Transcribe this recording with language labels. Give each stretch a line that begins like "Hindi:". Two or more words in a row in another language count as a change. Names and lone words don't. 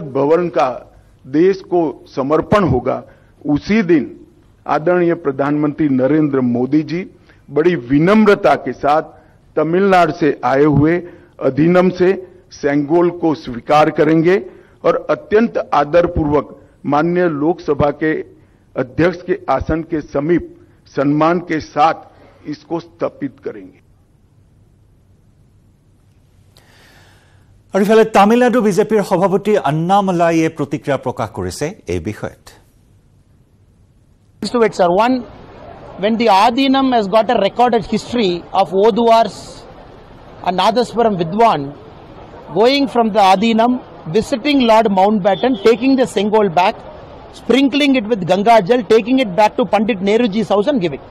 Hindi: भवन का देश को समर्पण होगा उसी दिन आदरणीय प्रधानमंत्री नरेंद्र मोदी जी बड़ी विनम्रता के साथ तमिलनाडु से आए हुए अधिनियम से सेंगोल को स्वीकार करेंगे और अत्यंत आदरपूर्वक माननीय लोकसभा के अध्यक्ष के आसन के समीप सम्मान के साथ इसको स्थापित करेंगे
Assamese: আৰু ইফালে তামিলনাডু বিজেপিৰ সভাপতি আন্নামালাইয়ে প্ৰতিক্ৰিয়া প্ৰকাশ কৰিছে এই বিষয়ত
English: One, when the Adinam has got a recorded history of Oduvars and
Tamil: நாதஸ்வர வித்வான்
English: going from the Adinam, visiting Lord Mountbatten, taking the Sengol back, sprinkling it with
Hindi: गंगा जल,
English: taking it back to Pandit Nehruji's house and giving.